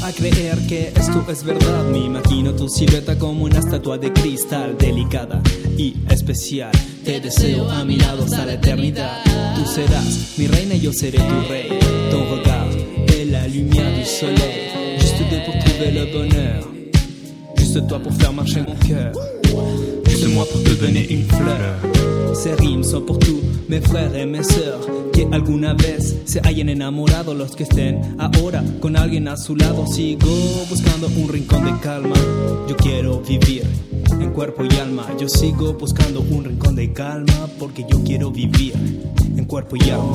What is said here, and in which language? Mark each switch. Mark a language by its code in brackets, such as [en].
[es] Creer que esto es verdad, me imagino tu silueta como una estatua de cristal, delicada y especial. Te deseo a mi lado hasta la eternidad. Tú serás mi reina y yo seré tu rey. [fr] Ton regard est la lumière du soleil. Juste toi pour trouver le bonheur. Juste toi pour faire marcher mon cœur. Juste moi pour te donner une fleur. Ces rimes sont pour tous mes frères et mes sœurs. [es] Que alguna vez se hayan enamorado, los que estén ahora con alguien a su lado. Sigo buscando un rincón de calma, yo quiero vivir en cuerpo y alma. Yo sigo buscando un rincón de calma, porque yo quiero vivir en cuerpo y alma.